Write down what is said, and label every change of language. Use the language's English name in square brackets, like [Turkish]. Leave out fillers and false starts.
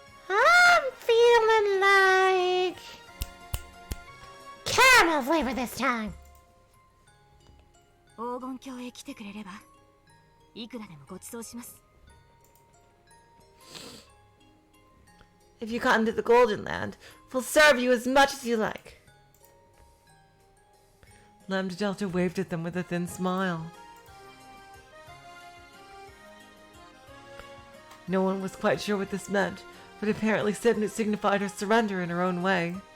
[English] I'm feeling like caramel flavor this time. [Japanese] 黄金鏡へ来てくれればいくらでもご馳走します。 [English] If you come to the Golden Land, we'll serve you as much as you like. Lambda Delta waved at them with a thin smile. No one was quite sure what this meant, but apparently it signified her surrender in her own way.